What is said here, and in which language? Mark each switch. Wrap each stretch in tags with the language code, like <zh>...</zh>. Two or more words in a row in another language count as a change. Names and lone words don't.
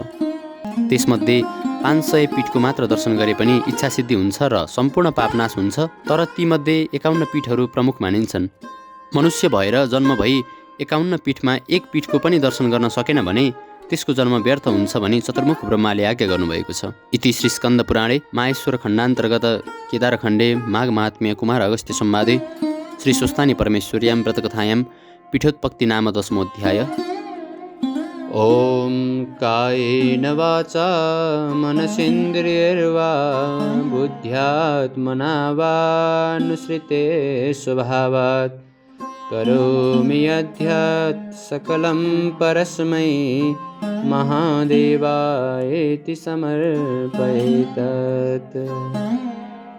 <ne>त्यसमध्ये 500 पीठको मात्र दर्शन गरे पनि इच्छा सिद्धि हुन्छ र सम्पूर्ण पापनाश हुन्छ। तर तीमध्ये 51 पीठहरू प्रमुख मानिन्छन्। मनुष्य भएर जन्म भई 51 पीठमा एक पीठको पनि दर्शन गर्न सकेन भने त्यसको जन्म व्यर्थ हुन्छ भनी चतुर्मुख ब्रह्माले आज्ञा गर्नुभएको छ।</ne> <sa>इति श्री स्कन्द पुराणे माहेश्वर खण्डान्तर्गत केदारखण्डे माघ महात्म्य कुमार अगस्त्य संवादे श्री स्वस्थानी परमेश्वर्यां व्रतकथायां पीठोत्पत्ति नाम 10मोऽध्याय। ॐ कायेन वाचा मनसेन्द्रियैर्वा बुद्ध्यात्मना वानुसृते स्वभावात् करोमि यद्यत् सकलं परस्मै महादेवायेति समर्पयेतत्।</sa>